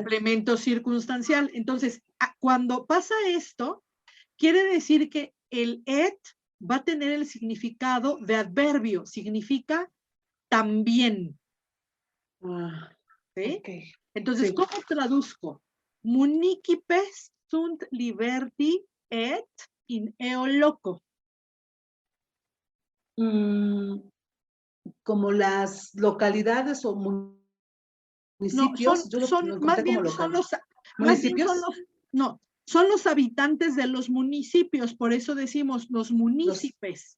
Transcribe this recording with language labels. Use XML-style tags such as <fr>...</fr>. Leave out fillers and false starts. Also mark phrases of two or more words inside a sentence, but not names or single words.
<es>Complemento circunstancial. Entonces, cuando pasa esto, quiere decir que el et va a tener el significado de adverbio, significa también. ¿Sí? Okay. Entonces, ¿cómo traduzco?</es> <la>Municipes sunt liberti et in eo loco.</la> <es>Como las localidades o municipios. Son los habitantes de los municipios, por eso decimos los municipios.</es>